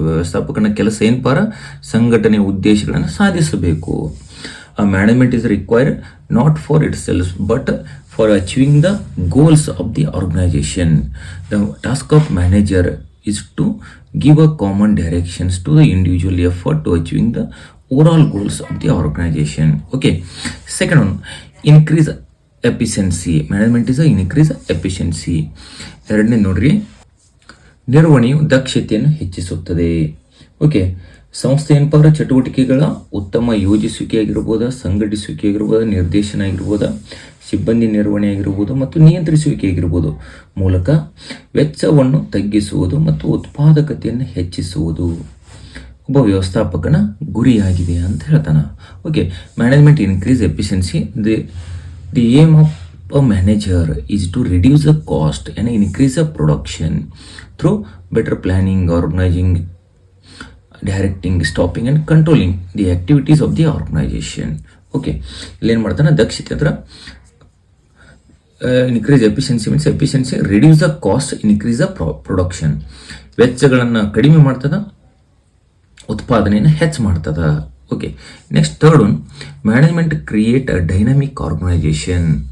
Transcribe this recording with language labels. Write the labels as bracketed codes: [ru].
[kn] ವ್ಯವಸ್ಥಾಪಕನ ಕೆಲಸ ಏನಪ್ಪಾರ, ಸಂಘಟನೆ ಉದ್ದೇಶಗಳನ್ನು ಸಾಧಿಸಬೇಕು. [en] Management is required not for itself but for achieving the goals of the organisation. The task of manager is to give a common directions to the individual effort to achieving the overall goals of the organization. Okay, second one, increase efficiency. Management is a increase efficiency. [kn] ಎರಡನೇ ನೋಡ್ರಿ, ನಿರ್ವಹಣೆಯು ದಕ್ಷತೆಯನ್ನು ಹೆಚ್ಚಿಸುತ್ತದೆ. Okay, ಸಂಸ್ಥೆ ಏನಪ್ಪ ಚಟುವಟಿಕೆಗಳ ಉತ್ತಮ ಯೋಜಿಸುವಿಕೆ ಆಗಿರ್ಬೋದ, ಸಂಘಟಿಸುವಿಕೆ ಆಗಿರ್ಬೋದ, ನಿರ್ದೇಶನ ಆಗಿರ್ಬೋದ, ಸಿಬ್ಬಂದಿ ನಿರ್ವಹಣೆ ಆಗಿರ್ಬೋದು ಮತ್ತು ನಿಯಂತ್ರಿಸುವಿಕೆ ಆಗಿರ್ಬೋದು ಮೂಲಕ ವೆಚ್ಚವನ್ನು ತಗ್ಗಿಸುವುದು ಮತ್ತು ಉತ್ಪಾದಕತೆಯನ್ನು ಹೆಚ್ಚಿಸುವುದು ಒಬ್ಬ ವ್ಯವಸ್ಥಾಪಕನ ಗುರಿಯಾಗಿದೆ ಅಂತ ಹೇಳ್ತಾನೆ. [en] Okay, management increase efficiency. The aim of a manager is to reduce the cost and increase the production through better planning, organizing, directing, stopping and controlling the activities of the organization. Okay, [kn] ಇಲ್ಲೇನು ಮಾಡ್ತಾನೆ, ದಕ್ಷತೆ ಅಂದ್ರೆ [en] Increase efficiency means efficiency, reduce the cost, increase the production. [kn] ವೆಚ್ಚಗಳನ್ನು ಕಡಿಮೆ ಮಾಡ್ತದ, ಉತ್ಪಾದನೆಯನ್ನು ಹೆಚ್ಚು ಮಾಡ್ತದ. [en] Okay, next third one, management create a dynamic organisation.